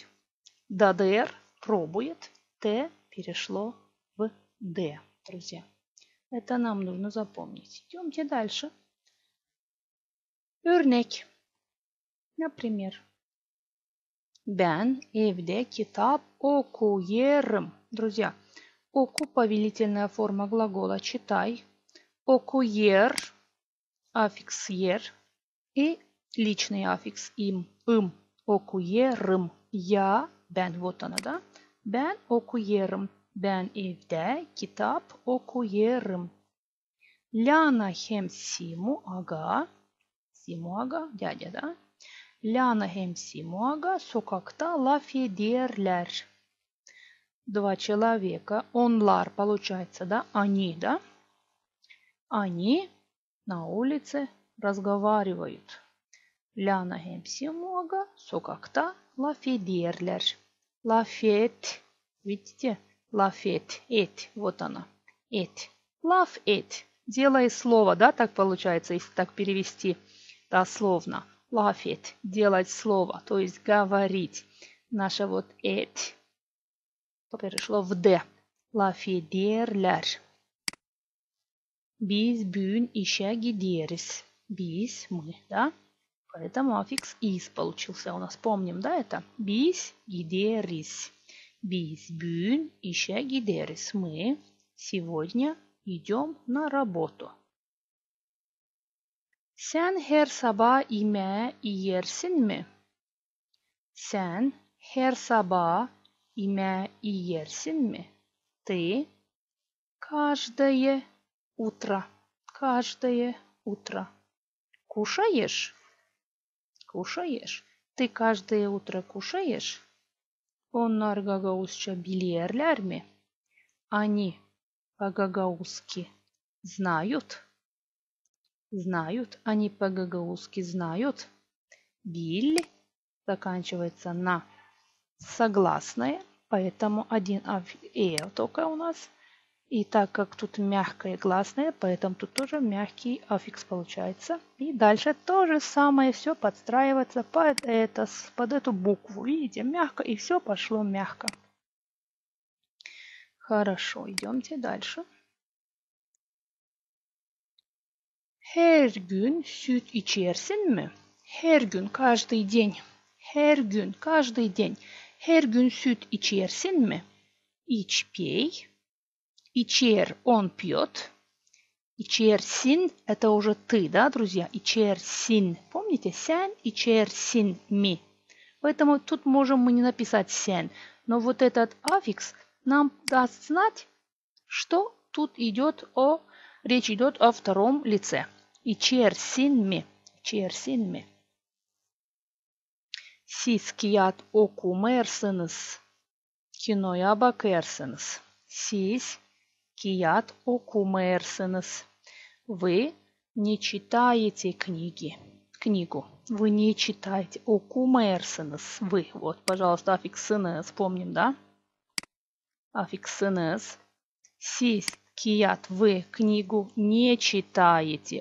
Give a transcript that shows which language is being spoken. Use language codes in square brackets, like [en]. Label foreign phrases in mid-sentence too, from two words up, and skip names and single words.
[ru] Дадер – пробует. Т перешло в Д, друзья. Это нам нужно запомнить. Идемте дальше. [gag] Örnek. [ru] Например. [gag] Ben evde kitap okuyorum. [ru] Друзья, оку – повелительная форма глагола читай. Окуер – аффикс ер. И личный аффикс им. Окуерым. Я, ben, вот она, да? [gag] Ben okuyorum. Ben evde kitap okuyorum. Ляна hem Симу aga. Симу aga, [ru] дядя, да? [gag] Ляна hem Симу aga sokakta laf ederler. Два человека. Onlar получается, да? Они, да? [ru] Они на улице разговаривают. [gag] Ляна hem Симу aga sokakta laf ederler. Laf et. Видите? Laf et. Et. [ru] Вот она. Et. [gag] Laf et. [ru] Делай слово, да? Так получается, если так перевести дословно. [gag] Laf et. [ru] Делать слово. То есть говорить. Наше вот et перешло в D. [gag] Laf ederler. Biz bugün işe gideriz. Biz, [ru] мы, да? Поэтому аффикс is получился у нас. Помним, да, это? [gag] Biz gideriz. Biz bugün işe gideriz. [ru] Мы сегодня идем на работу. [gag] Sen her sabah yemeği yersin mi? Sen her sabah yemeği yersin mi? [ru] Ты каждое утро. Каждое утро. Кушаешь? Kuşayır. Ты каждое утро кушаешь? [gag] Onlar gagauzca bilirler mi? [ru] Они по-гагаузски знают? Знают. Они по-гагаузски знают? Биль заканчивается на согласное, поэтому один только у нас. И так как тут мягкое гласное, поэтому тут тоже мягкий аффикс получается. И дальше то же самое все подстраивается под эту букву. Видите, мягко, и все пошло мягко. Хорошо, идемте дальше. [gag] Her gün süt içersin mi? Her gün, [ru] каждый день. [gag] Her gün, [ru] каждый день. [gag] Her gün süt içersin mi? İç, [ru] пей. Ичер он пьет. Ичерсин это уже ты, да, друзья? [gag] Ичерсин. Помните? Сян, ичерсин, ми. [ru] Поэтому тут можем мы не написать сян. Но вот этот аффикс нам даст знать, что тут речь идет о втором лице. [gag] Ичерсин ми. Ичерсин ми. Siz kağıt okumarsınız. Kinoya bakarsınız. Siz кият окумерсенес. [ru] Вы не читаете книгу. Вы не читаете. Окумерсенес. Вы. Вот, пожалуйста, аффикс сенес. Помним, да? Аффикс сенес. [gag] Сис, кият, [ru] вы книгу не читаете.